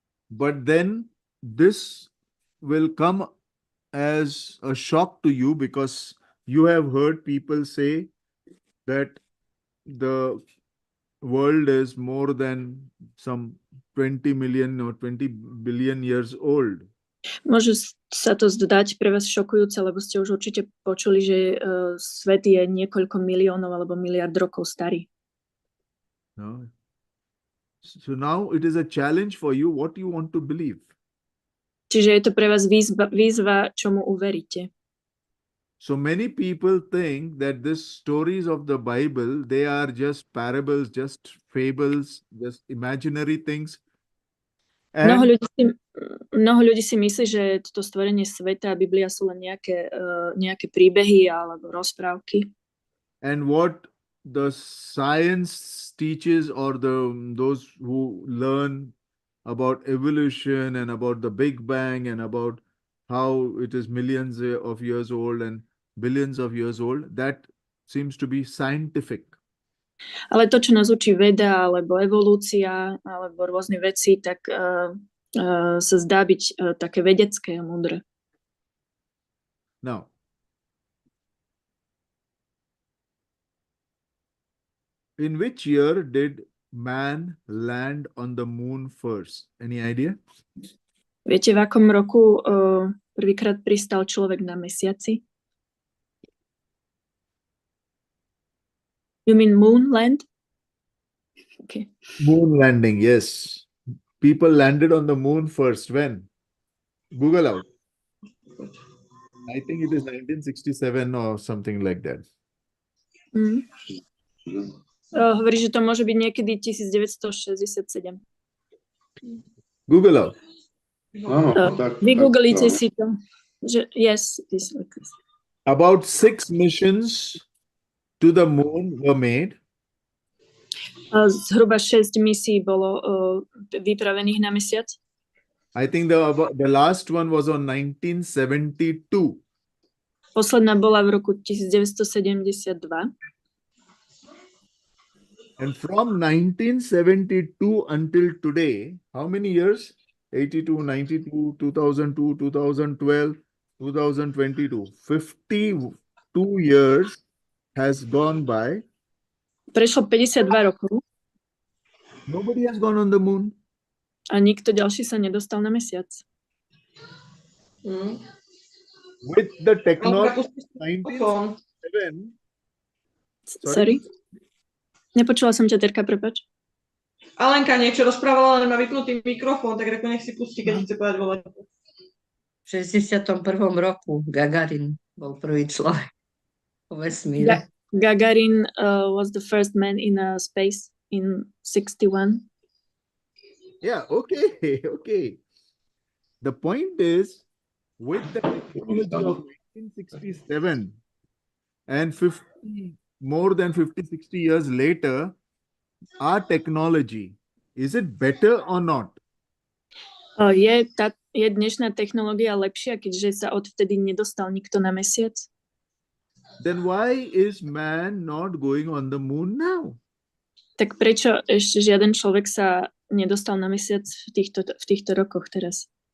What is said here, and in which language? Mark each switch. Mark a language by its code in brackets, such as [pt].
[en] But then this will come as a shock to you because you have heard people say that the world is more than some 20 million or 20 billion years old. [sk] Môže sa to zdať pre vás šokujúce, lebo ste už určite počuli, že svet je niekoľko miliónov alebo miliard rokov starý. [en] No. So now it is a challenge for you what you want to believe. [sk] Čiže je to pre vás výzva, čomu uveríte. [en] So many people think that these stories of the Bible, they are just parables, just fables, just imaginary things. [sk] Mnoho ľudí si myslí, že toto stvorenie sveta a Biblia sú len nejaké príbehy alebo rozprávky. [en] And what the science teaches, or those who learn about evolution and about the Big Bang and about how it is millions of years old and billions of years old, that seems to be scientific. [sk] Ale to, čo nás učí veda, alebo evolúcia, alebo rôzni veci, tak sa zdá byť také vedecké a múdre. [en] Now, in which year did man land on the moon first? Any idea? [sk] Viete, v akom roku prvýkrát pristal človek na mesiaci? [en] You mean moon land? Okay. Moon landing, yes. People landed on the moon first. When? Google out. I think it is 1967 or something like that. [sk] Hovorí, že to môže byť niekedy 1967. [en] Google out. [sk] Áno, tak. Vygooglite si to. Že, [en] yes, it is like this. About 6 missions to the moon were made. [sk] Zhruba 6 misií bolo vypravených na mesiac. [en] I think the last one was on 1972. [sk] Posledná bola v roku 1972. [en] And from 1972 until today, how many years? 82, 92, 2002, 2012, 2022. 52 years has gone by. [sk] Prešlo 52 rokov [en] Nobody has gone on the moon. [sk] a nikto ďalší sa nedostal na mesiac. [en] With the technology 1967. Sorry? [sk] Nepočula som ťa, Terka, prepáč. Alenka niečo rozprávala, ale má vypnutý mikrofón, tak nech si pustí, keď chce povedať volať. V 61. roku Gagarin bol prvý človek vo vesmíre. [en] Gagarin was the first man in space in 61. Yeah, okay, okay. The point is, with the technology of 1967 and more than 50, 60 years later, our technology, is it better or not? [sk] Je dnešná technológia lepšia, keďže sa odvtedy nedostal nikto na mesiac? [en] Then why is man not going on the moon now? [sk] Tak prečo ešte žiaden človek sa nedostal na mesiac v týchto rokoch teraz?